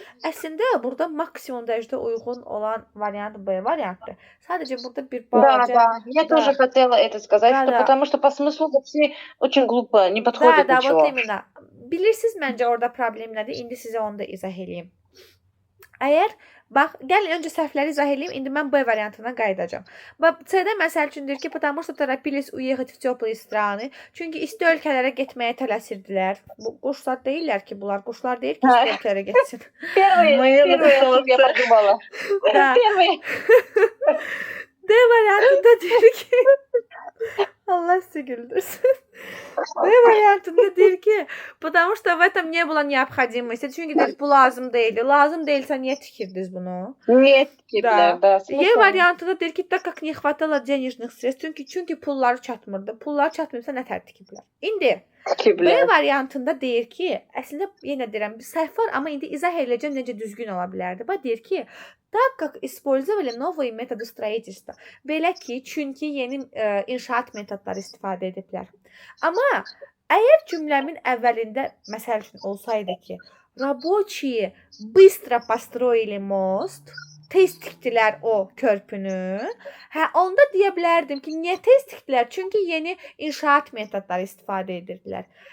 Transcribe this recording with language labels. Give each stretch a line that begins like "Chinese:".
Azerbaijani: Əslində, burada maksimum dərəcədə uyğun olan variant B variantdır. Sadəcə burada bir balaca...
Russian: Да. Я тоже хотела это сказать, что потому что по смыслу вообще очень глупо, не подходит ничего. Вот именно.
Azerbaijani: Bilirsiniz məncə orada problem nədir? İndi sizə onu da izah edeyim. Əgər, bax, gəlin öncə səhvləri izah edeyim, indi mən B variantına qayıdacağam. C-də məsəl üçün deyir ki,
Russian: потому что торопились уехать в теплые страны.
Azerbaijani: Çünki isti ölkələrə getməyə tələsirdilər. Bu quşlar deyirlər ki, bunlar quşlar deyir ki, isti ölkələrə getsin.
Russian: Первый слов я подумала. Первый.
Azerbaijani: D variantında deyir ki, Allah sizi güldürsün. B variantında deyir ki,
Russian: потому что в этом не было необходимости.
Azerbaijani: Çünki deyir, bu lazım deyildi. Lazım deyilsə, niyə tikirdiniz bunu? Niyə tikiblər, da. E variantında deyir ki,
Russian: так как не хватало денежных средств.
Azerbaijani: Çünki pulları çatmırdı. Pulları çatmırsa nətər tikiblər? İndi B variantında deyir ki, əslində yenə deyirəm, bir səhv var, amma indi izah ediləcəm necə düzgün ola bilərdi. Bax deyir ki,
Russian: так как использовали новые методы строительства.
Azerbaijani: Belə ki, çünki yeni inşaat metodları istifadə ediblər. Amma əgər cümləmin əvvəlində məsəl üçün olsaydı ki,
Russian: рабочие быстро построили мост,
Azerbaijani: tez tikdilər o körpünü. Onda deyə bilərdim ki, niyə tez tikdilər? Çünki yeni inşaat metodları istifadə edirdilər.